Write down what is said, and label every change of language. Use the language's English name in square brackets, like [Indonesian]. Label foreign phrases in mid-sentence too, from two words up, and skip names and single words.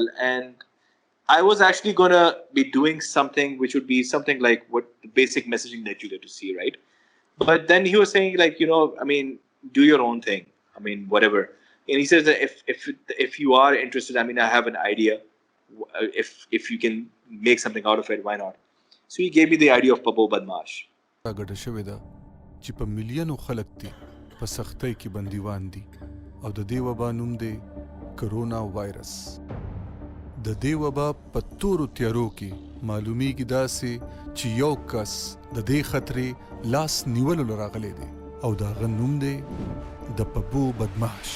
[English] And I was actually going to be doing something which would be something like what the basic messaging that you get to see, right? But then he was saying, like, I mean, do your own thing. I mean, whatever. And he says that if you are interested, I mean, I have an idea. If you can make something out of it, why not? So he gave me the idea of Pabo Badmash. [Pashto] ګډه شوې ده چې په میلیونو خلک دي په سختۍ کې بندیوان دي او د دې وبا نوم دی کرونا وایرس. د دې وبا په تورو تیارو کې معلومیږي داسې چې یو کس د دې خطرې لاس نیولو راغلی دی او د هغه نوم دی د پبو بدماش.